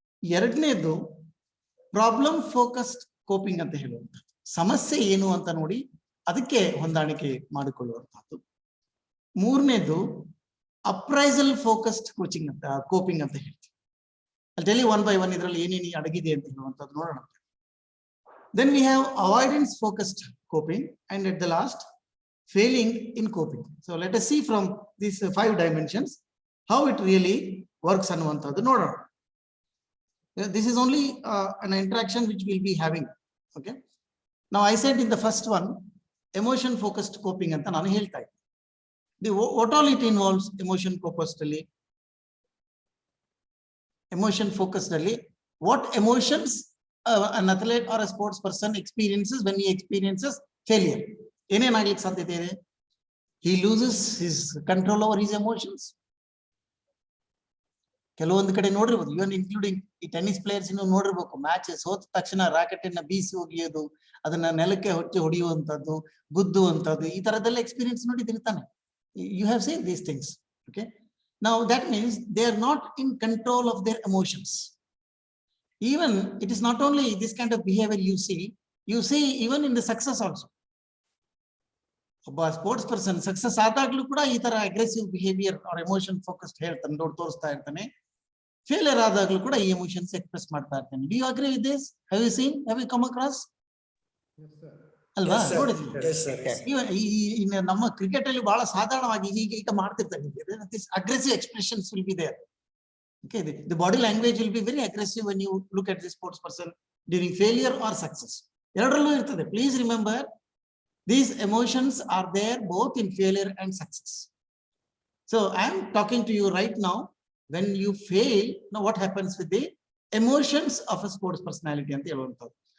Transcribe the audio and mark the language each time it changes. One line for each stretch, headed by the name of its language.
Kannada: ಎರಡನೇದು problem focused coping ಅಂತ ಹೇಳುವಂಥದ್ದು. ಸಮಸ್ಯೆ ಏನು ಅಂತ ನೋಡಿ ಅದಕ್ಕೆ ಹೊಂದಾಣಿಕೆ ಮಾಡಿಕೊಳ್ಳುವಂತಹದ್ದು. ಮೂರನೇದು ಅಪ್ರೈಸಲ್ ಫೋಕಸ್ಡ್ ಕೋಚಿಂಗ್ ಅಂತ, ಕೋಪಿಂಗ್ ಅಂತ ಹೇಳ್ತೀವಿ. ಅಲ್ಲಿ
English: one by one
Kannada: ಇದರಲ್ಲಿ ಏನೇನು ಅಡಗಿದೆ ಅಂತ ಹೇಳುವಂಥದ್ದು ನೋಡೋಣ.
English: Then we have avoidance focused coping, and at the last, failing in coping. So let us see from these 5 dimensions how it really works
Kannada: ಅನ್ನುವಂಥದ್ದು ನೋಡೋಣ.
English: This is only an interaction which we'll be having. Okay. Now I said in the first one, emotion focused coping
Kannada: ಅಂತ ನಾನು ಹೇಳ್ತಾ ಇದ್ದೆ.
English: What all it involves? Emotion focused ಅಲ್ಲಿ, emotion focused ಅಲ್ಲಿ, what emotions an athlete or a sports person experiences when he experiences failure.
Kannada: ಏನೇನಾಗ್ಲಿಕ್ಕೆ ಸಾಧ್ಯತೆ ಇದೆ?
English: He loses his control over his emotions.
Kannada: ಕೆಲವೊಂದು ಕಡೆ ನೋಡಿರ್ಬೋದು, ಇವನ್ ಇನ್ಕ್ಲೂಡಿಂಗ್ ಈ ಟೆನ್ನಿಸ್ ಪ್ಲೇಯರ್ಸ್ ಇನ್ನು ನೋಡಿರ್ಬೇಕು, match ಸೋತ ತಕ್ಷಣ ರಾಕೆಟ್ ಅನ್ನ ಬೀಸಿ ಒಗೆಯೋದು, ಅದನ್ನ ನೆಲಕ್ಕೆ ಹೊಚ್ಚಿ ಹೊಡೆಯುವಂತದ್ದು, ಗುದ್ದುವಂತದ್ದು, ಈ ತರದೆಲ್ಲ experience ನೋಡಿದಿರ್ತಾನೆ.
English: You have seen these things. Okay, now that means they are not in control of their emotions. Even it is not only this kind of behavior you see even in the success also.
Kannada: ಒಬ್ಬ sports person success ಆದಾಗ್ಲೂ ಕೂಡ ಈ ತರ
English: aggressive behaviour or emotion focused
Kannada: ಹೇಳ್ತಾನೆ, ತೋರಿಸ್ತಾ ಇರ್ತಾನೆ. Failure ಆದಾಗ್ಲೂ ಕೂಡ ಈ ಎಮೋಷನ್ಸ್ ಎಕ್ಸ್ಪ್ರೆಸ್ ಮಾಡ್ತಾ ಇರ್ತಾನೆ.
English: Do you agree with this? Have you seen, have you come across? ಅಲ್ವಾ?
Kannada: ನೋಡಿದ್ವಿ ನಮ್ಮ ಕ್ರಿಕೆಟ್ ಅಲ್ಲಿ ಬಹಳ ಸಾಧಾರಣವಾಗಿ ಈಗ ಮಾಡ್ತಿರ್ತಾರೆ.
English: Aggressive expressions will be there. Okay, the body language will be very aggressive when you look at the sports person during failure or success.
Kannada: ಎರಡರಲ್ಲೂ ಇರ್ತದೆ.
English: Please remember, these emotions are there both in failure and success. So I am talking to you right now. When you fail, now what happens with the emotions of a sports personality
Kannada: ಅಂತ ಹೇಳುವಂಥದ್ದು.